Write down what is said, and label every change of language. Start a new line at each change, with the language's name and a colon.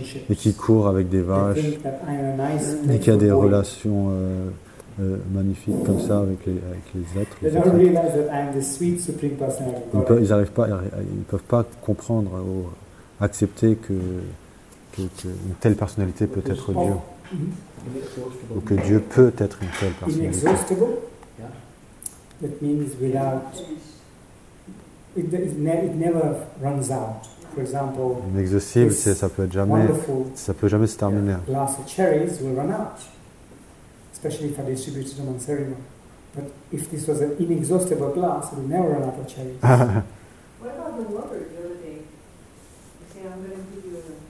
French: Et qui court avec des vaches, et qui a des relations magnifique comme ça avec les êtres.
English: They don't realize that I am the sweet supreme personality of God.
French: Ils peuvent pas comprendre ou accepter que une telle personnalité peut être Dieu. Ou que Dieu peut être une telle personnalité.
English: Inexhaustible. That means without. It never runs out. For example,
French: inexhaustible, ça peut jamais se terminer.
English: Glass of cherries will run out, especially if I distribute it among ceremony. But if this was an inexhaustible glass, it will never run out of cherries. What about the water the other day? You say, I'm going to give you a...